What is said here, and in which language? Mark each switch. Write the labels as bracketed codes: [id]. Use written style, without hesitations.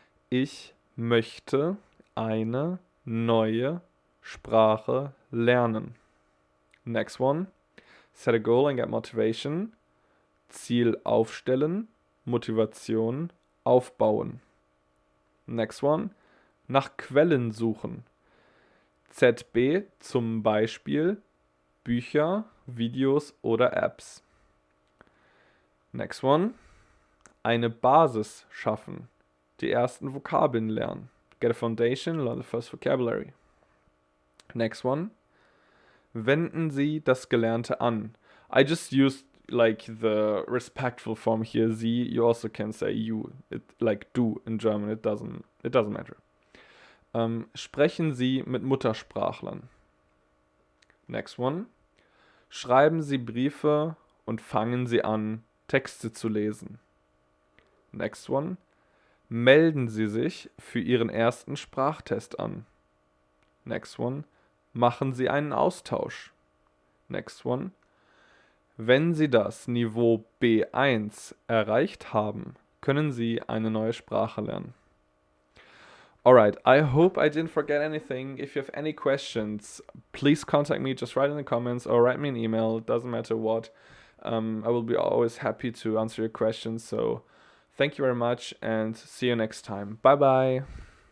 [de] Ich möchte eine neue Sprache lernen. [en] Next one. Set a goal and get motivation. [de] Ziel aufstellen. Motivation aufbauen. [en] Next one. [de] Nach Quellen suchen. ZB zum Beispiel Bücher, Videos oder Apps. [en] Next one. [de] Eine Basis schaffen. Die ersten Vokabeln lernen. [en] Get a foundation, learn the first vocabulary. Next one. [de] Wenden Sie das Gelernte an. [en] I just used like the respectful form here, Sie. You also can say you, like du in German. It doesn't matter. [de] Sprechen Sie mit Muttersprachlern. [en] Next one. [de] Schreiben Sie Briefe und fangen Sie an, Texte zu lesen. [en] Next one. [de] Melden Sie sich für Ihren ersten Sprachtest an. [en] Next one. [de] Machen Sie einen Austausch. [en] Next one. [de] Wenn Sie das Niveau B1 erreicht haben, können Sie eine neue Sprache lernen. [en] Alright, I hope I didn't forget anything. If you have any questions, please contact me. Just write in the comments or write me an email. It doesn't matter what. I will be always happy to answer your questions. So thank you very much and see you next time. Bye bye.